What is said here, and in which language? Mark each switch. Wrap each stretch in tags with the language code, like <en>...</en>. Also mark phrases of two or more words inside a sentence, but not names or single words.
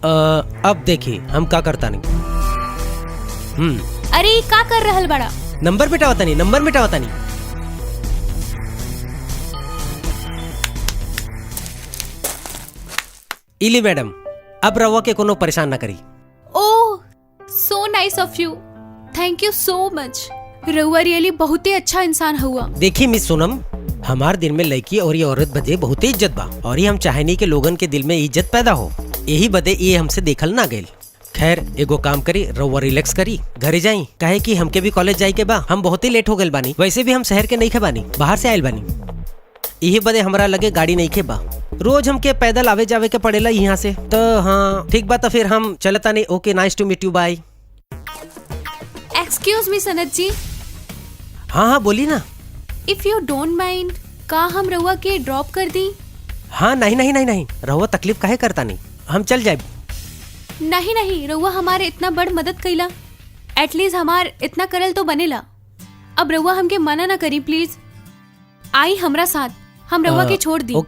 <bho>अब देखी हम का करता नहीं। अरे ई का कर रहल बड़ा? नंबर मिटावता नहीं, नंबर मिटावता नहीं। इली मैडम, अब रवा के कोनो परेशान ना करी। ओह,</bho> <en>So nice of you, thank you so much.</en> <bho>रउआ रियली बहुत ही अच्छा इंसान हुआ। देखी मिस सोनम, हमार दिल में लड़की और ये औरत बदे बहुत ही इज्जत बा, और ये हम चाहेनी के लोगन के दिल में इज्जत पैदा हो, यही बदे ये हमसे देखल ना गइल। खैर एगो काम करी, रउआ रिलैक्स करी, घरे जाई, काहे कि हमके भी कॉलेज जाई के बा, हम बहुत ही लेट हो गइल बानी। वैसे भी हम शहर के नहीं खे बानी, बाहर से आयल बानी, यही बदे हमरा लगे गाड़ी नहीं खे बा, रोज हमके पैदल आवे जावे के पड़ेला यहाँ से। तो हाँ ठीक बा, तो फिर हम चलता नहीं।</bho> <en>OK, nice to meet you, bye. excuse me</en> <bho>सनत जी। हाँ हाँ बोली ना।</bho> <en>If you don't mind,</en> <bho>का हम रउआ के ड्रॉप कर दी? हाँ नहीं नहीं नहीं नहीं, रउआ तकलीफ काहे करता नहीं, हम चल जाए। नहीं नहीं, रउआ हमारे इतना बड़ मदद कइला, एटलीस्ट हमार इतना करल तो बनेला। अब रउआ हमके मना ना करी प्लीज। आई हमरा साथ, हम रउआ के छोड़ दी।</bho>